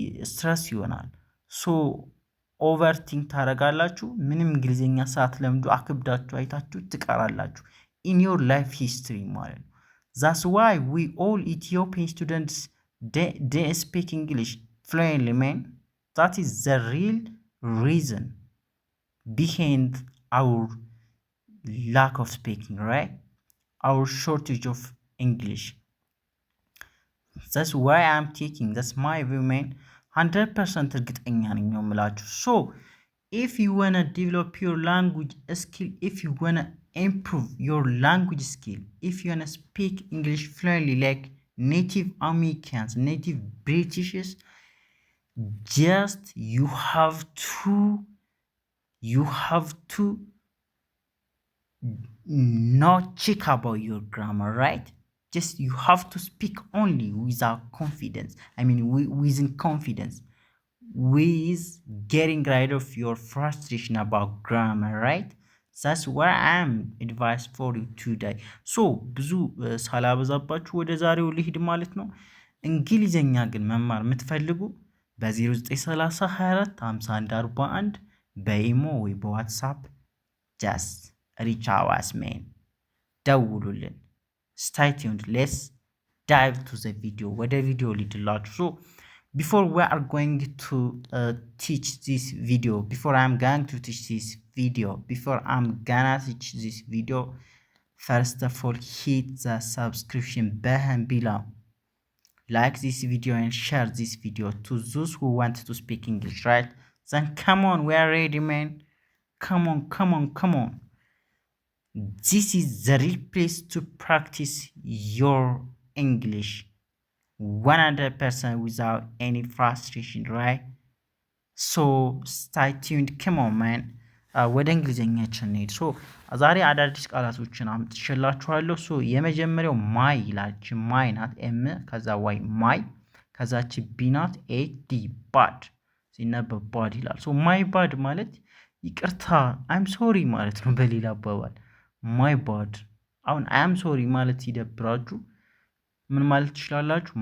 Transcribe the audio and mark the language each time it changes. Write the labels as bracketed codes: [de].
[am] ስትረስ ይሆናል። ሶ ኦቨርቲንክ ታደርጋላችሁ። ምንም እንግሊዝኛ ሳትለምዱ አክብዳችሁ አይታችሁ ትቀራላችሁ ኢን ዮር ላይፍ ሂስትሪ ማለት ነው። ዛስ ዋይ ዊ ኦል ኢትዮጵያን ስቱደንትስ ዴ ስፒክ እንግሊሽ fluently, man. [en] That is the real reason behind our lack of speaking, right? Our shortage of English. That's why I'm taking, that's my view, man. [am] 100% እርግጠኛ ነኝ ነው የምላችሁ። [en] So if you wanna develop your language skill, if you wanna improve your language skill, if you wanna speak English fluently like native Americans, native Britishes, just you have to not check about your grammar, right? Just you have to speak only without confidence. I mean within confidence, with getting rid of your frustration about grammar, right? That's what I'm advice for you today. [am] So ብዙ ሳላበዛባችሁ ወደ ዛሬው ልሂድ ማለት ነው። እንግሊዝኛ ግን መማር የምትፈልጉ በ0930245141 በኢሞ ወይ በዋትሳፕ ጀስት ሪች አዋስ ሜን ደውሉልን። ስታይ ቲዩንድ ሌትስ ዳይቭ ቱ ዘ ቪዲዮ። ወደ ቪዲዮ ሊድላችሁ። [en] ሶ before we are going to teach this video, before I'm going to teach this video, before I'm gonna teach this video, first of all hit the subscription button below. Like this video and share this video to those who want to speak English, right? Then come on, we are ready, man. Come on. This is the real place to practice your English 100% without any frustration, right? So stay tuned. Come on, man. [am] ወደ እንግሊዝኛችን እንሂድ። ሶ ዛሬ አዳዲስ ቃላቶችን አምጥቼላችኋለሁ። ሶ የመጀመሪያው ማይ ይላል። ማይ ናት፣ ኤም ከዛ ዋይ ማይ፣ ከዛች ቢ ናት፣ ኤ ዲ ባድ ሲነበብ ባድ ይላል። ሶ ማይ ባድ ማለት ይቅርታ አይም ሶሪ ማለት ነው። በሌላ አባባል ማይ ባድ። አሁን አይም ሶሪ ማለት ሲደብራችሁ ምን ማለት ትችላላችሁ?